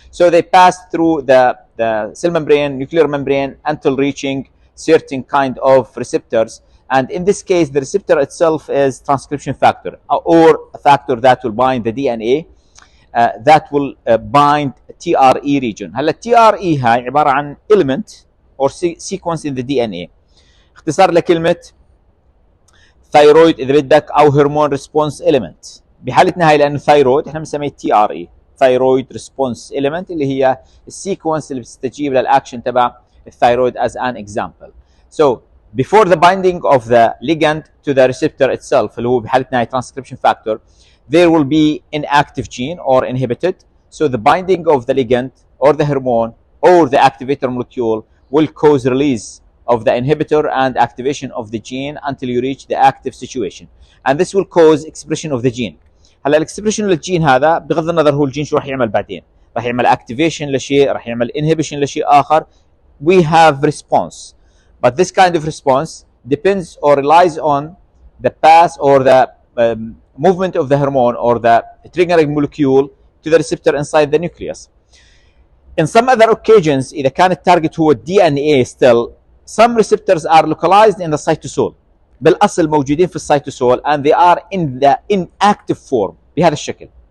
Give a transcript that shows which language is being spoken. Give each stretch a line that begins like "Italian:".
English: So they pass through the cell membrane, nuclear membrane until reaching certain kind of receptors. And in this case, the receptor itself is transcription factor or a factor that will bind the DNA that will bind TRE region.
Arabic: هلا TRE هاي عبارة عن
English: element or sequence in the DNA.
Arabic: اختصار لكلمة thyroid إذا بدك أو
English: hormone response element.
Arabic: بحالتنا هاي لانه ثايرويد احنا بنسميه تي ار اي ثايرويد ريسبونس اليمنت اللي هي السيكونس اللي بتستجيب للاكشن تبع الثايرويد
English: as an example. So before the binding of the ligand to the receptor itself
Arabic: اللي هو بحالتنا هاي
English: transcription factor there will be inactive gene or inhibited. So the binding of the ligand or the hormone or the activator molecule will cause release of the inhibitor and activation of the gene until you reach the active situation and this will cause expression of the gene.
Arabic: هلا الاكسبريشن للجين هذا بغض النظر هو الجين شو راح يعمل بعدين، راح يعمل اكتيفيشن لشيء، راح يعمل انهبيشن لشيء اخر.
English: We have response but this kind of response depends or relies on the path or the movement of the hormone or the triggering molecule to the receptor inside the nucleus. In some other occasions
Arabic: إذا كان التارجت هو
English: DNA still some receptors are localized in the cytosol
Arabic: بالاصل موجودين في السيتوسول
English: and they are in the inactive form
Arabic: بهذا الشكل.